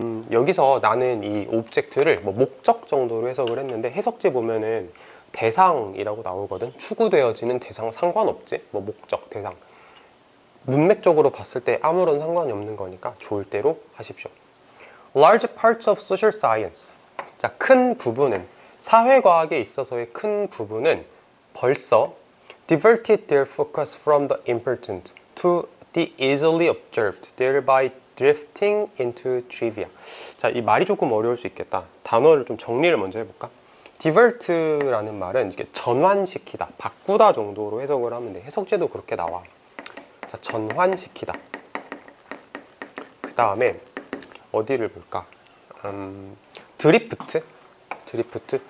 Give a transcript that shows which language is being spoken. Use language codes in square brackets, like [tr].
[ko] 여기서 나는 이 object를 뭐 목적 정도로 해석을 했는데 해석지 보면은 대상이라고 나오거든. 추구되어지는 대상 상관없지? 뭐 목적, 대상. 문맥적으로 봤을 때 아무런 상관이 없는 거니까 좋을 대로 하십시오. [en] Large parts of social science. [ko] 자, 큰 부분은 사회과학에 있어서의 큰 부분은 벌써 [en] diverted their focus from the important to the easily observed, thereby drifting into trivia. [ko] 자, 이 말이 조금 어려울 수 있겠다. 단어를 좀 정리를 먼저 해볼까? divert라는 말은 이렇게 전환시키다, 바꾸다 정도로 해석을 하면 돼. 해석제도 그렇게 나와. 자, 전환시키다. 그 다음에 어디를 볼까? 드리프트? 드리프트?